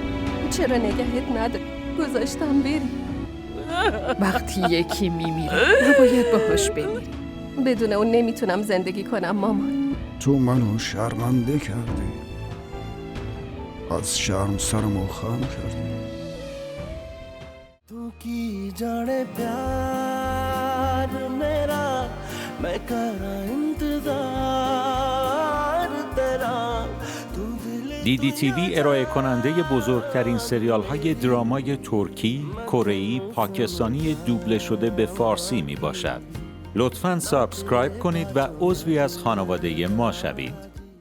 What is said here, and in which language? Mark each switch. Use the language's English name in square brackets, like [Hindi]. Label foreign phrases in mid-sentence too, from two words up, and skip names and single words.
[Persian] چرا نگهت نداری؟ گذاشتم بری. وقتی یکی میمیره نباید باهاش بمیری. بدون اون نمیتونم زندگی کنم مامان. تو منو شرمنده کردی، از شرم سرمو خم کردی. [Punjabi] ਤੂੰ ਕੀ ਜਾਣੇ ਪਿਆਰ ਮੇਰਾ ਮੈਂ ਕਰਾਂ ਇੰਤਜ਼ਾਰ ਤੇਰਾ ਤੂੰ ਦਿਲ [Persian] دیدی تیوی ارائه کننده بزرگترین سریال های درامای ترکی، کره‌ای، پاکستانی دوبله شده به فارسی می باشد. لطفاً سابسکرایب کنید و عضوی از خانواده ما شوید.